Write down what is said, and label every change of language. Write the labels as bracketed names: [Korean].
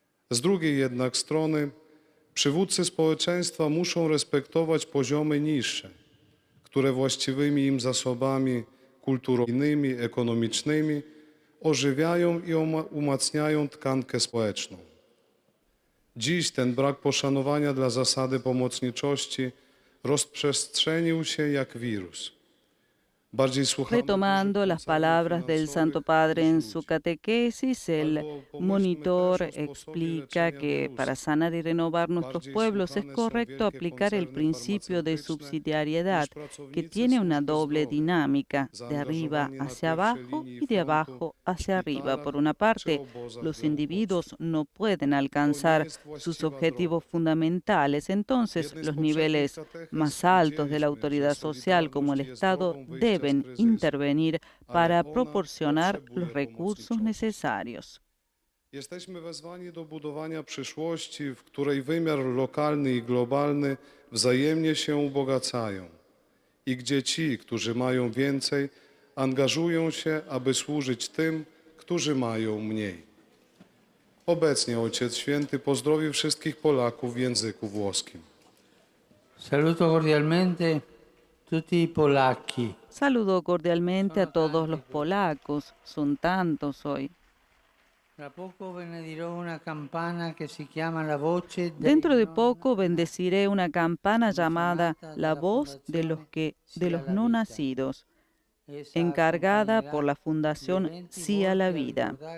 [Polish] Z drugiej jednak strony, przywódcy społeczeństwa muszą respektować poziomy niższe, które właściwymi im zasobami kulturowymi, ekonomicznymi ożywiają i umacniają tkankę społeczną. Dziś ten brak poszanowania dla zasady pomocniczości rozprzestrzenił się jak wirus. [Spanish] Retomando las palabras del Santo Padre en su catequesis, el monitor explica que para sanar y renovar nuestros pueblos es correcto aplicar el principio de subsidiariedad, que tiene una doble dinámica, de arriba hacia abajo y de abajo hacia arriba. Por una parte, los individuos no pueden alcanzar sus objetivos fundamentales, entonces los niveles más altos de la autoridad social, como el Estado, deben intervenir para proporcionar los recursos necesarios. [Polish] Jesteśmy wezwani do budowania przyszłości, w której wymiar lokalny i globalny wzajemnie się ubogacają i gdzie ci, którzy mają więcej, angażują się, aby służyć tym, którzy mają mniej. Obecnie Ojciec Święty pozdrowił wszystkich Polaków w języku włoskim. [Italian] Saluto cordialmente tutti i polacchi. [Spanish] Saludo cordialmente a todos los polacos, son tantos hoy. Dentro de poco bendeciré una campana llamada La Voz de los No Nacidos, encargada por la Fundación Sí a la Vida.